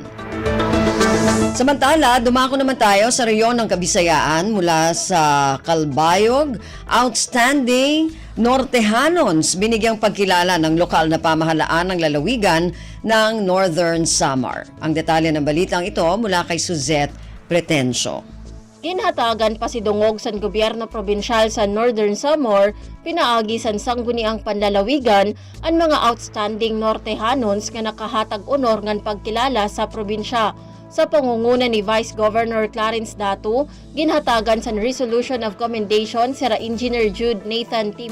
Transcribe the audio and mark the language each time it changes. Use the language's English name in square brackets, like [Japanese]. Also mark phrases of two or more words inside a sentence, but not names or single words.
[Filipino] Samantala, dumako naman tayo sa rehiyon ng Kabisayaan mula sa Calbayog. Outstanding Nortehanons binigyang pagkilala ng lokal na pamahalaan ng lalawigan ng Northern Samar. Ang detalye ng balitang ito mula kay Suzette Pretencio. [Waray] Ginhatagan pa si Dungog san gobyerno probinsyal sa Northern Samar, pinaagi san sangguniang panlalawigan ang mga outstanding Nortehanons nga nakahatag honor ngan pagkilala sa probinsya. Sa pangunguna ni Vice Governor Clarence Datu, ginhatagan sa [English] Resolution of Commendation [Waray] sira Engineer Jude Nathan T.